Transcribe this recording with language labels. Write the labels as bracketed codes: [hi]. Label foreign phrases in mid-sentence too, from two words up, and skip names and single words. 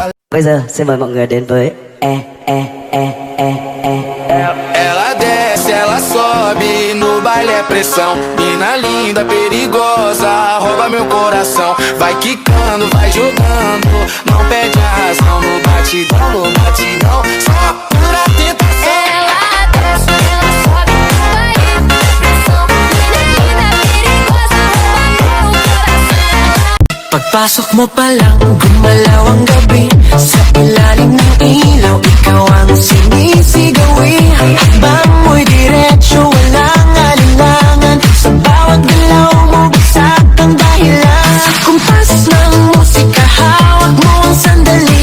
[vi] Bây giờ xin mời mọi người đến với [pt] Ela desce, ela sobe, no baile é pressão. Mina linda, perigosa, rouba meu coração. Vai quicando, vai jogando, não perde a razão. No batidão, só pura tentação. Ela desce, ela sobe, vai pressão. Mina linda, perigosa, rouba meu coração. [tl] Pagpasok mo pa lang, gumalaw ang gabi. Sa ilalim ng ilaw, ikaw ang sinisigawin. Akbang mo'y diretsyo, walang alinlangan. Sa bawat galaw mo, bagsak ang dahilan. Sa kumpas ng musika, hawak mo ang sandali.